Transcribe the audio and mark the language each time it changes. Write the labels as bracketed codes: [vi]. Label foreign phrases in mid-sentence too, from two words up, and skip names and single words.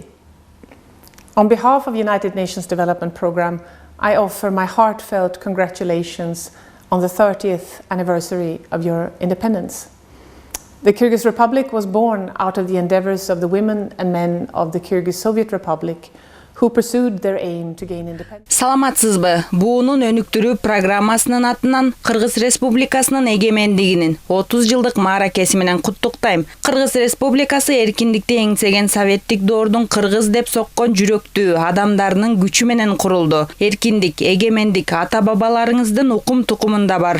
[en] On behalf of the United Nations Development Programme, I offer my heartfelt congratulations on the 30th anniversary of your independence. The Kyrgyz Republic was born out of the endeavours of the women and men of the Kyrgyz Soviet Republic who pursued their aim to gain independence. [ky] Саламатсызбы? Буунун өнүктүрүү программасынын атынан Кыргыз Республикасынын эгемендигинин 30 жылдык мааракеси менен куттуктайм. Кыргыз Республикасы эркиндикти эңсеген советтик доордун кыргыз деп соккон жүрөктүү адамдарынын күчү менен курулду. Эркиндик, эгемендик ата-бабаларыңыздын укум тукумунда бар.